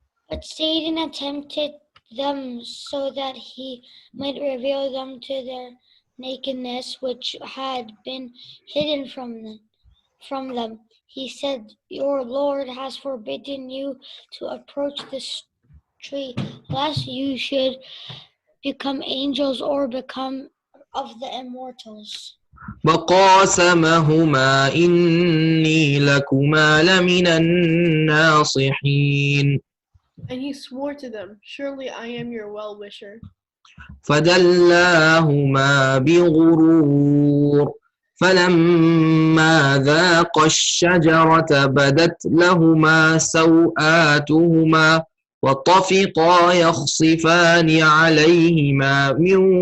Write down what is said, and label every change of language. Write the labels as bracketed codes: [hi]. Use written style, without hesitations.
[en] But Satan tempted them so that he might reveal them to their nakedness, which had been hidden from them. He said, "Your Lord has forbidden you to approach this tree, lest you should become angels or become of the immortals." [ar] وقاسمهما إني لكما لمن الناصحين. [en] And he swore to them, surely I am your well-wisher. [ar] فدلاهما بغرور فلما ذاقا الشجرة بدت لهما سوآتهما وطفقا يخصفان عليهما من